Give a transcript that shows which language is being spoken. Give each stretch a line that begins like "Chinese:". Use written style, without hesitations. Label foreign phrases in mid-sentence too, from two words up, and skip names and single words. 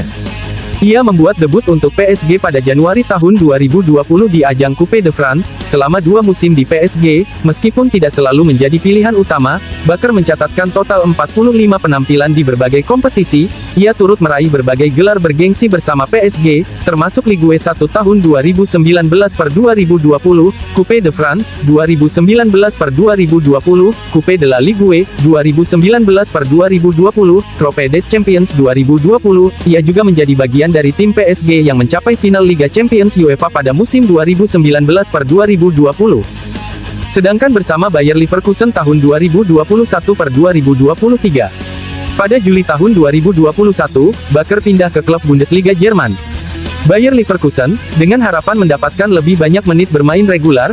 Indonesian: Ia membuat debut untuk PSG pada Januari tahun 2020 di ajang Coupe de France. Selama 2 musim di PSG, meskipun tidak selalu menjadi pilihan utama, Baker mencatatkan total 45 penampilan di berbagai kompetisi. Ia turut meraih berbagai gelar bergengsi bersama PSG, termasuk Ligue 1 tahun 2019-2020, Coupe de France 2019-2020, Coupe de la Ligue 2019-2020, Trophée des Champions 2020. Ia juga menjadi bagian dari tim PSG yang mencapai final Liga Champions UEFA pada musim 2019-2020. Sedangkan bersama Bayer Leverkusen tahun 2021-2023. Pada Juli tahun 2021, Baker pindah ke klub Bundesliga Jerman, Bayer Leverkusen, dengan harapan mendapatkan lebih banyak menit bermain regular.